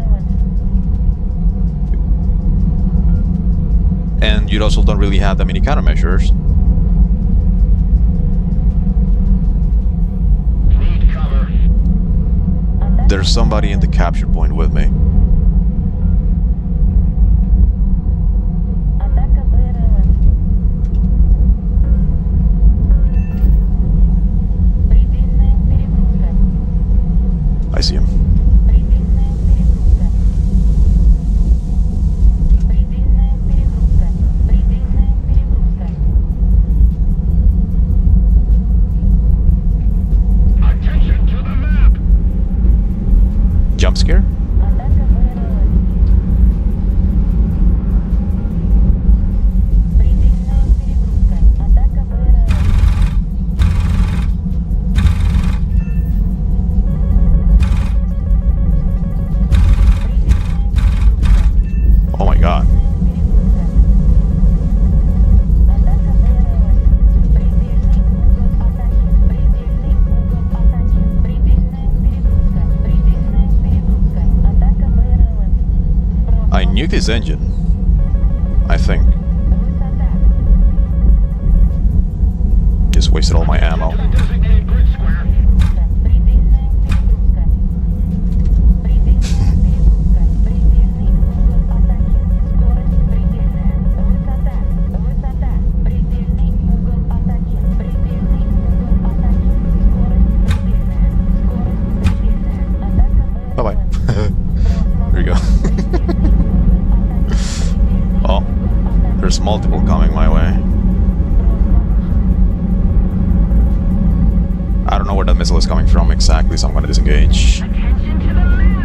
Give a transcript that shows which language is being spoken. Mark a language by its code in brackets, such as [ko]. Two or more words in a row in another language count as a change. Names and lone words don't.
[en] And you also don't really have that many countermeasures. Need cover. There's somebody in the capture point with me. [ru] Атака БРЛС. Предельная перегрузка. [en] I see him. [ru] Предельная перегрузка. Предельная перегрузка. Предельная перегрузка. [en] Attention to the map. Jump scare? [ru] Атака БРЛС. Предельная перегрузка. Атака БРЛС. [en] Oh my god. [ru] Атака БРЛС. Предельный угол атаки. Предельный угол атаки. Предельная перегрузка. Предельная перегрузка. Атака БРЛС. [en] I knew this engine. I think. [ru] Высота. [en] Just wasted all my ammo. Designated grid square. [ru] Перегрузка. Предельная перегрузка. Предельная перегрузка. Предельный угол атаки. Скорость предельная. Высота. Высота. Предельный угол атаки. Предельный угол атаки. Скорость предельная. Скорость предельная. Атака [en] Bye-bye. [ru] БРЛС. [en] There you go. Oh, there's multiple coming my way. I don't know where that missile is coming from exactly, so I'm gonna disengage Attention to the map.